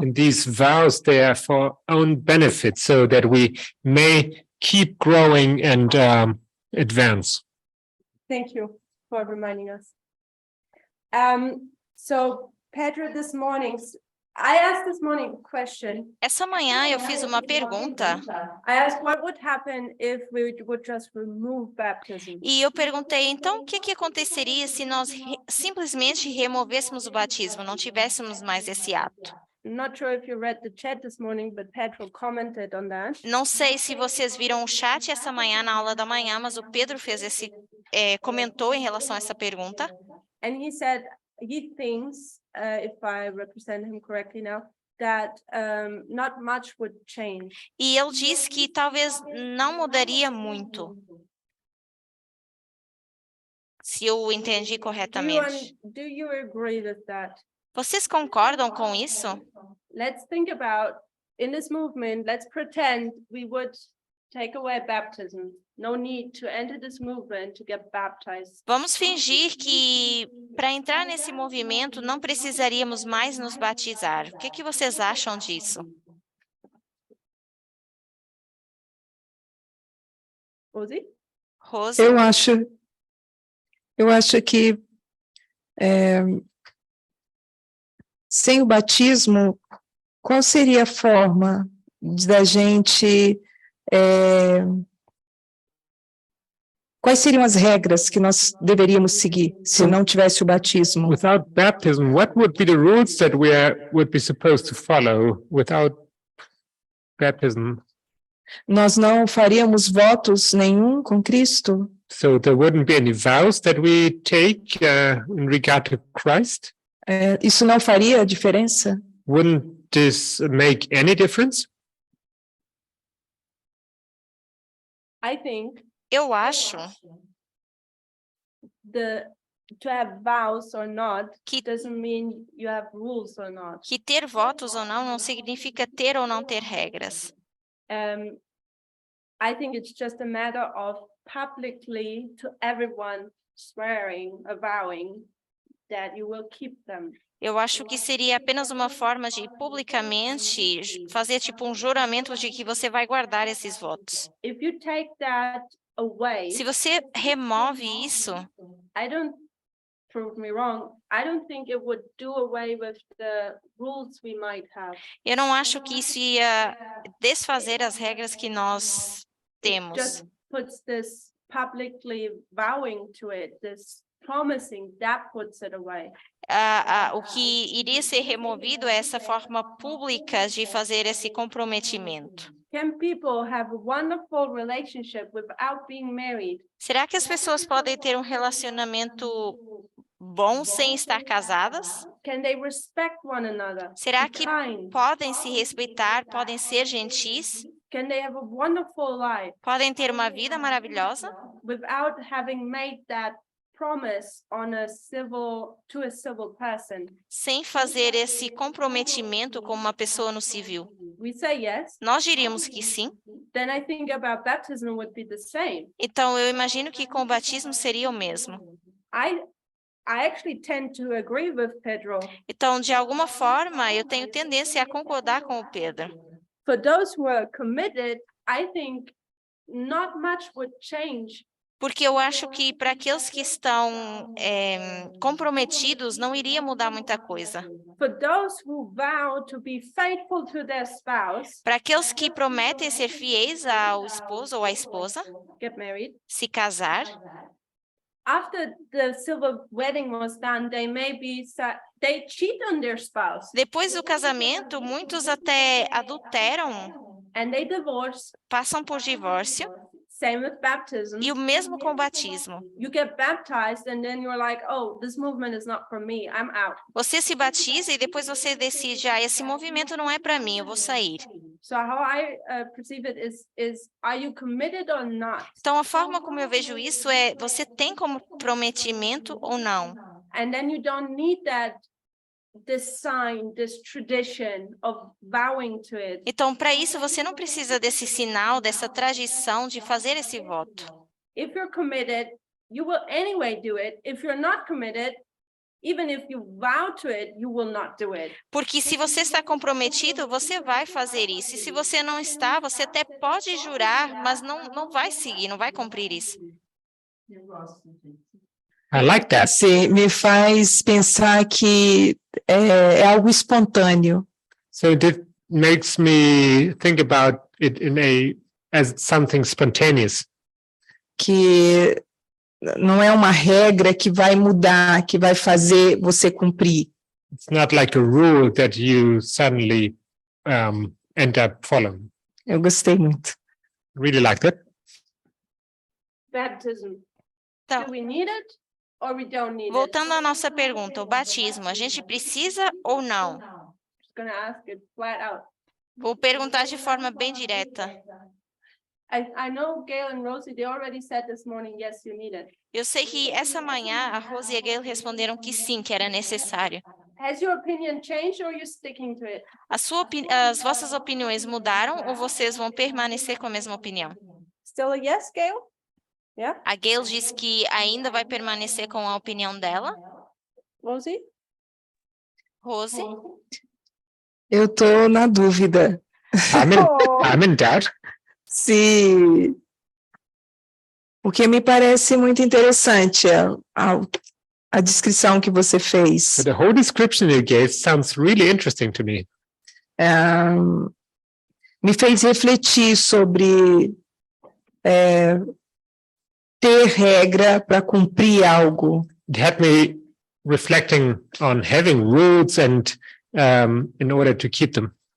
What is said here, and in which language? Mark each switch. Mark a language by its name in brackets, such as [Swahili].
[English] And these vows, they are for own benefit, so that we may keep growing and advance. Thank you for reminding us. So Pedro, this morning, I asked this morning a question. [Portuguese] Essa manhã eu fiz uma pergunta [English] I asked what would happen if we would just remove baptism. [Portuguese] e eu perguntei, então, o que aconteceria se nós simplesmente removêssemos o batismo, não tivéssemos mais esse ato? [English] I'm not sure if you read the chat this morning, but Pedro commented on that. [Portuguese] Não sei se vocês viram o chat essa manhã, na aula da manhã, mas o Pedro fez comentou em relação a essa pergunta. [English] And he said he thinks, if I represent him correctly now, that not much would change. [Portuguese] E ele disse que talvez não mudaria muito, se eu entendi corretamente. [English] Do you agree with that? [Portuguese] Vocês concordam com isso? [English] Let's think about, in this movement, let's pretend we would take away baptism. No need to enter this movement to get baptized. [Portuguese] Vamos fingir que para entrar nesse movimento não precisaríamos mais nos batizar. O que vocês acham disso? [English] Rosie? [Portuguese] Rose? Eu acho que sem o batismo, qual seria a forma da gente... quais seriam as regras que nós deveríamos seguir se não tivesse o batismo? [English] Without baptism, what would be the rules that we would be supposed to follow without baptism? [Portuguese] Nós não faríamos votos nenhum com Cristo? [English] So there wouldn't be any vows that we take in regard to Christ? [Portuguese] Isso não faria diferença? [English] Wouldn't this make any difference? I think [Portuguese] Eu acho [English] to have vows or not [Portuguese] que [English] doesn't mean you have rules or not. [Portuguese] ter votos ou não significa ter ou não ter regras. [English] I think it's just a matter of publicly to everyone swearing, avowing that you will keep them. [Portuguese] Eu acho que seria apenas uma forma de publicamente fazer tipo um juramento de que você vai guardar esses votos. [English] If you take that away, [Portuguese] Se você remove isso, [English] prove me wrong, I don't think it would do away with the rules we might have. [Portuguese] eu não acho que isso ia desfazer as regras que nós temos. [English] Just puts this publicly vowing to it, this promising, that puts it away. [Portuguese] O que iria ser removido é essa forma pública de fazer esse comprometimento. [English] Can people have a wonderful relationship without being married? [Portuguese] Será que as pessoas podem ter um relacionamento bom sem estar casadas? [English] Can they respect one another? [Portuguese] Será [English] Be [Portuguese] que [English] kind? [Portuguese] podem se respeitar, podem ser gentis, [English] Can they have a wonderful life [Portuguese] podem ter uma vida maravilhosa, [English] without having made that promise on to a civil person? [Portuguese] sem fazer esse comprometimento com uma pessoa no civil? [English] We say yes. [Portuguese] Nós diríamos que sim. [English] Then I think about baptism would be the same. [Portuguese] Então, eu imagino que com o batismo seria o mesmo. [English] I actually tend to agree with Pedro. [Portuguese] Então, de alguma forma, eu tenho tendência a concordar com o Pedro. [English] For those who are committed, I think not much would change. [Portuguese] Porque eu acho que para aqueles que estão comprometidos, não iria mudar muita coisa. [English] For those who vow to be faithful to their spouse, [Portuguese] Para aqueles que prometem ser fiéis ao esposo ou à esposa, [English] get married. [Portuguese] se casar, [English] After the civil wedding was done, they cheat on their spouse [Portuguese] depois do casamento, muitos até adulteram, [English] and they divorce. [Portuguese] passam por divórcio. [English] Same with baptism. [Portuguese] E o mesmo com o batismo. [English] You get baptized and then you're like, oh, this movement is not for me, I'm out. [Portuguese] Você se batiza e depois você decide, esse movimento não é para mim, eu vou sair. [English] So how I perceive it is, are you committed or not? [Portuguese] Então, a forma como eu vejo isso é, você tem como comprometimento ou não? [English] And then you don't need this sign, this tradition of vowing to it. [Portuguese] Então, para isso, você não precisa desse sinal, dessa tradição de fazer esse voto. [English] If you're committed, you will anyway do it. If you're not committed, even if you vow to it, you will not do it. [Portuguese] Porque se você está comprometido, você vai fazer isso. E se você não está, você até pode jurar, mas não vai seguir, não vai cumprir isso. [English] I like that. [Portuguese] Sim, me faz pensar que é algo espontâneo. [English] So it makes me think about it as something spontaneous. [Portuguese] Que não é uma regra que vai mudar, que vai fazer você cumprir. [English] It's not like a rule that you suddenly end up following. [Portuguese] Eu gostei muito. [English] Really like that. Baptism. [Portuguese] Então, [English] Do we need it or we don't need it? [Portuguese] voltando à nossa pergunta, o batismo, a gente precisa ou não? [English] Just gonna ask it flat out. [Portuguese] Vou perguntar de forma bem direta. [English] I know Gail and Rosie, they already said this morning, yes, you need it. [Portuguese] Eu sei que essa manhã a Rose e a Gail responderam que sim, que era necessário. [English] Has your opinion changed or are you sticking to it? [Portuguese] As vossas opiniões mudaram ou vocês vão permanecer com a mesma opinião? [English] Still a yes, Gail? Yeah? [Portuguese] A Gail disse que ainda vai permanecer com a opinião dela. [English] Rosie? [Portuguese] Rose? Eu estou na dúvida. [English] I'm in doubt. [Portuguese] Se... Porque me parece muito interessante a descrição que você fez. [English] But the whole description you gave sounds really interesting to me. [Portuguese] Me fez refletir sobre ter regra para cumprir algo. [English] It had me reflecting on having rules and in order to keep them.